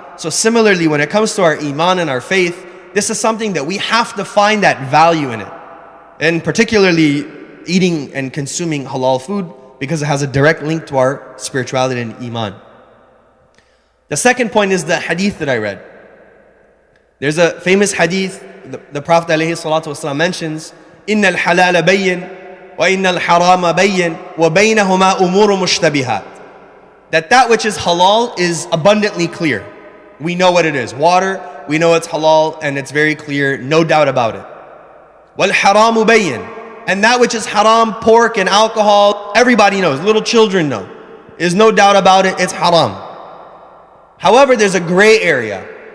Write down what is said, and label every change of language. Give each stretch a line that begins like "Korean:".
English: So similarly, when it comes to our iman and our faith, this is something that we have to find that value in it. And particularly eating and consuming halal food, because it has a direct link to our spirituality and iman. The second point is the hadith that I read. There's a famous hadith, the Prophet ﷺ mentions,
Arabic: إِنَّ الْحَلَالَ بَيِّن وَإِنَّ الْحَرَامَ بَيِّن وَبَيْنَهُمَا أُمُورٌ مُشْتَبِهَاتٌ.
English: That which is halal is abundantly clear. We know what it is. Water, we know it's halal and it's very clear, no doubt about it.
Arabic: وَالْحَرَامُ بَيِّن.
English: And that which is haram, pork and alcohol, everybody knows, little children know. There's no doubt about it, it's haram. However, there's a gray area.